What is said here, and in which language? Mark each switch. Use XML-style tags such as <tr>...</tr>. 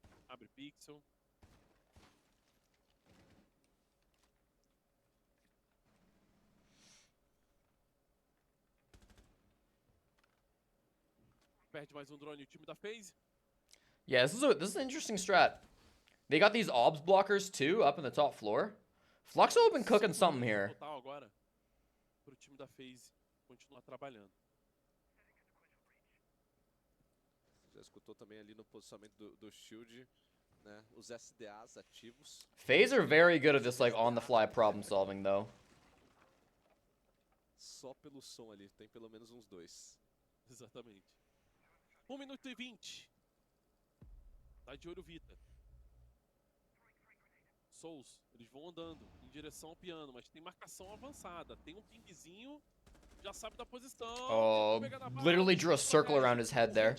<pt>Abre pixel. Perde mais um drone o time da FaZe.</pt> <en>Yeah, this is an interesting strat. They got these obs blockers too up in the top floor. Fluxo been cooking something here.</en> <pt>Total agora pro time da FaZe continuar trabalhando. Já escutou também ali no posicionamento do Shield, né? Os SDAs ativos.</pt> <en>FaZe are very good at this like on the fly problem solving though.</en> <pt>Só pelo som ali, tem pelo menos uns dois. Exatamente. 1 minuto e 20. Tá de olho Vita. Souls, eles vão andando em direção ao piano, mas tem marcação avançada. Tem um pingzinho, já sabe da posição.</pt> <en>Oh, literally drew a circle around his head there.</en>